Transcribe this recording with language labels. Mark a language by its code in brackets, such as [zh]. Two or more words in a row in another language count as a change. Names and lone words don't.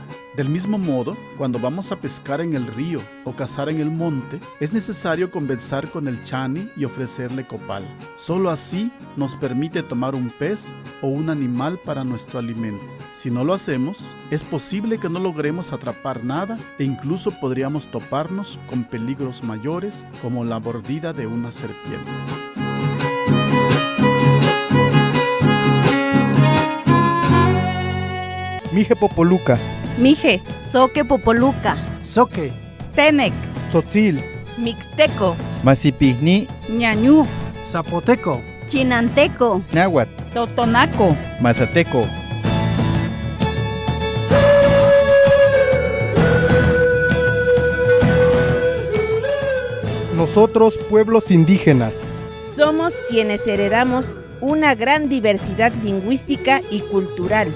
[es] Del mismo modo, cuando vamos a pescar en el río o cazar en el monte, es necesario conversar con el Chani y ofrecerle copal. Solo así nos permite tomar un pez o un animal para nuestro alimento. Si no lo hacemos, es posible que no logremos atrapar nada e incluso podríamos toparnos con peligros mayores como la mordida de una serpiente. Mije Popoluca, Mije, soque popoluca, Soque, Tenec, Tzotzil, Mixteco, Masipigni, ñañú, Zapoteco, chinanteco, Náhuatl, Totonaco, Mazateco. nosotros pueblos indígenas, somos quienes heredamos una gran diversidad lingüística y cultural.